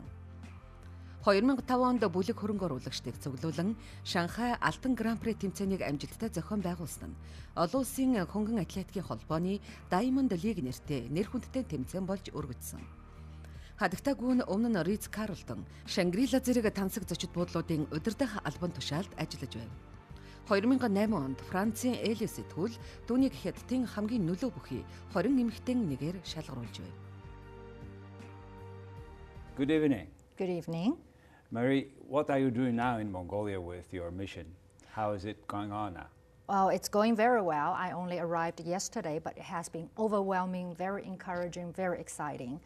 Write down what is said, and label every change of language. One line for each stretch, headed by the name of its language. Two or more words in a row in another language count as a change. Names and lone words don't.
Mongolian: 2005 онд бүлэг хөрөнгө оруулагчдыг цуглуулан Шанхай Алтан Гран-при тэмцээнийг амжилттай зохион байгуулсан нь олон улсын хөнгөн атлетикийн холбооны Diamond League нэртэй нэр хүндтэй тэмцээн болж өргөжсөн. Хадагтай гүн өмнө нь Риц Карлтон Шангрила зэрэг тансаг зочид буудлуудын удирдах албан тушаалд ажиллаж байв. 2008 онд Францын Элли сэтгүүл түүнийг Хятадын хамгийн нөлөө бүхий 20 эмэгтэйн нэгээр шалгаруулж байв.
English: Good evening. Good evening. Mary, what are you doing now in Mongolia with your mission? How is it going on now? Well, it's going very well. I only arrived yesterday, but it has been overwhelming, very encouraging, very exciting.